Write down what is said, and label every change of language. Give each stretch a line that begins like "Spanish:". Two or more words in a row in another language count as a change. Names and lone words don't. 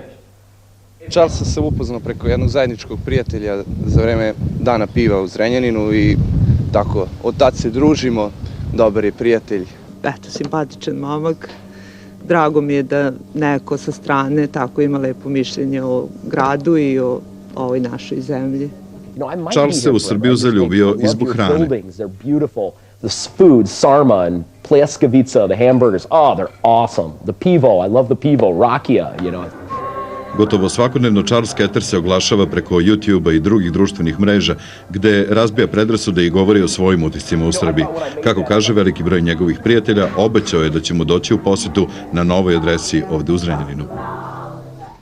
Serbian: Charlesa sam upoznao preko jednog zajedničkog prijatelja za vreme dana piva u Zrenjaninu i tako, od tad se družimo, dobar je prijatelj. Eto, simpatičan momak. Drago mi je da neko sa strane tako ima lepo mišljenje o gradu i o ovoj našoj zemlji. Charles se u Srbiju zaljubio i zbog hrane.
English: The food,
Serbian: sarma, pljeskavica,
English: the hamburgers, oh, they're awesome. The pivo, I love the
Serbian: pivo, rakija,
English: you know.
Serbian: Gotovo svakodnevno Charles Keter se oglašava preko YouTube-a i drugih društvenih mreža, gde razbija predrasude i govori o svojim utiscima u Srbiji. Kako kaže, veliki broj njegovih prijatelja obećao je da će mu doći u posetu na novoj adresi ovde u Zrenjaninu.